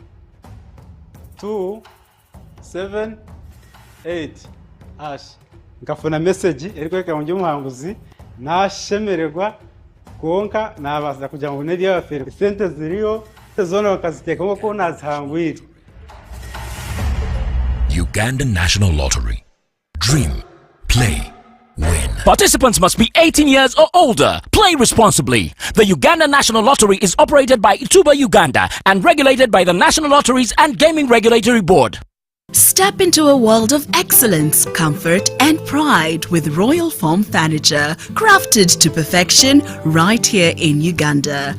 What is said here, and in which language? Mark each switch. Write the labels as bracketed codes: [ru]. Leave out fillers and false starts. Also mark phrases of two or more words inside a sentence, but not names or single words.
[nyn] hash ngafuna message erikweka mu muhanguzi nashemererwa konka nabaza kugira ngo neri yafere sente ziriyo zona bakaziteka ngo nazihangwire. [en] Uganda National Lottery. Dream, play, win. Participants must be 18 years or older. Play responsibly. The Uganda National Lottery is operated by Ituba Uganda and regulated by the National Lotteries and Gaming Regulatory Board. Step into a world of excellence, comfort and pride with Royal Foam Furniture, crafted to perfection right here in Uganda.